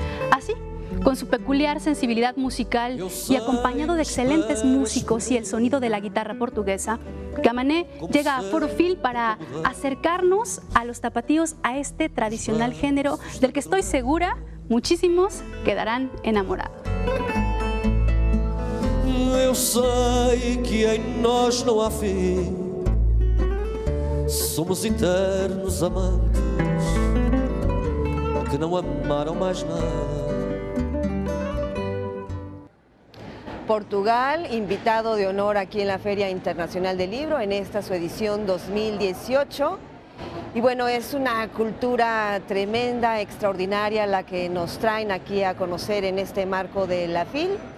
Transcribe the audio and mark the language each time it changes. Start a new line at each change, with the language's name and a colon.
Spanish: Así, con su peculiar sensibilidad musical y acompañado de excelentes músicos y el sonido de la guitarra portuguesa, Camané llega a Foro Phil para acercarnos a los tapatíos a este tradicional género del que estoy segura muchísimos quedarán enamorados.
Portuguese: Eu sei que em nós não há fim, somos eternos amantes que não amaram mais nada.
Spanish: Portugal, invitado de honor aquí en la Feria Internacional del Libro, en esta su edición 2018. Y bueno, es una cultura tremenda, extraordinaria, la que nos traen aquí a conocer en este marco de la FIL.